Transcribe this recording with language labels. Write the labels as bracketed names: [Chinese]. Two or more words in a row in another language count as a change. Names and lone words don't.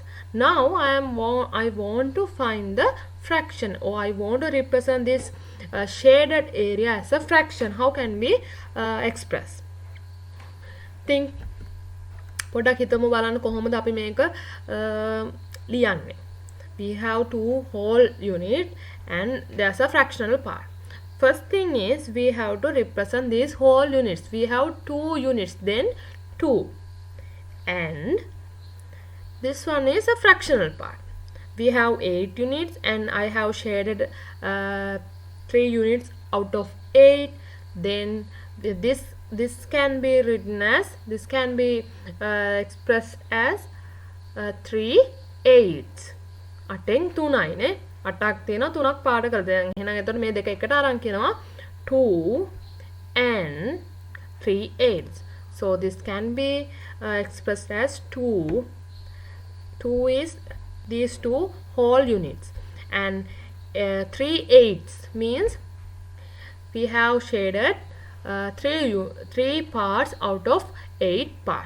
[English] Now I want to find the fraction, or I want to represent this shaded area as a fraction. How can we express? [Sinhala] Think පොඩ්ඩක් හිතමු බලන්න කොහොමද අපි මේක ලියන්නේ. [English] We have two whole units and there's a fractional part. First thing is we have to represent these whole units. We have 2 units, then 2, and this one is a fractional part. We have 8 units and I have shaded 3 units out of 8. Then this can be written as, this can be expressed as 3/8. [Sinhala] අටෙන් 3යි නේ. 8ක් තියෙනවා 3ක් පාඩ කරලා. දැන් එහෙනම් එතකොට මේ දෙක එකට අරන් කියනවා 2 and 3/8. [English] So this can be expressed as 2 is these 2 whole units, and 3/8 means we have shaded 3 parts out of 8 parts.